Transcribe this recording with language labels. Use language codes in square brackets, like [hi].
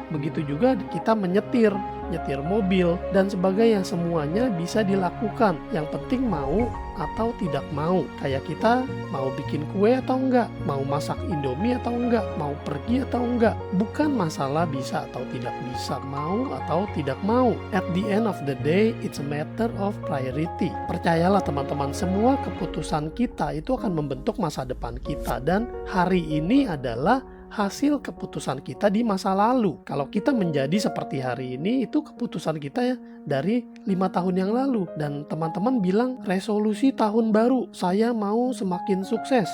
[id] Begitu juga kita menyetir mobil dan sebagainya, semuanya bisa dilakukan. Yang penting mau atau tidak mau. Kayak kita mau bikin kue atau enggak, mau masak Indomie atau enggak, mau pergi atau enggak. Bukan masalah bisa atau tidak bisa, mau atau tidak mau. [en] At the end of the day, it's a matter of priority. [id] Percayalah teman-teman, semua keputusan kita itu akan membentuk masa depan kita, dan hari ini adalah hasil keputusan kita di masa lalu. Kalau kita menjadi seperti hari ini, itu keputusan kita ya dari 5 tahun yang lalu. Dan teman-teman bilang resolusi tahun baru, saya mau semakin sukses.